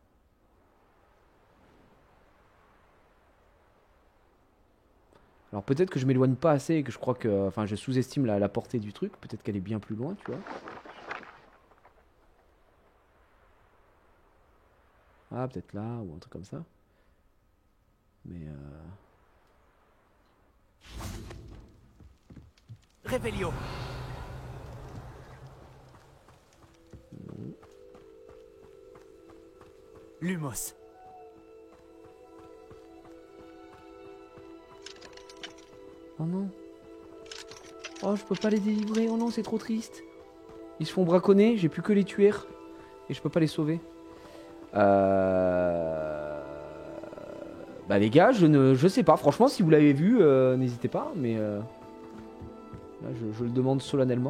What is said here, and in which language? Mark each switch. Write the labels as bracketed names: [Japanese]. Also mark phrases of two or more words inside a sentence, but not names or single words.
[French] Alors peut-être que je m'éloigne pas assez et que je crois que... Enfin, je sous-estime la portée du truc. Peut-être qu'elle est bien plus loin, tu vois. Ah, peut-être là, ou un truc comme ça. Mais Revelio. non. Lumos. Oh non. Oh, je peux pas les délivrer. Oh non, c'est trop triste. Ils se font braconner, j'ai plus que les tuer. Et je peux pas les sauver. Bah les gars, je sais pas. Franchement, si vous l'avez vu, n'hésitez pas. Mais là, je le demande solennellement.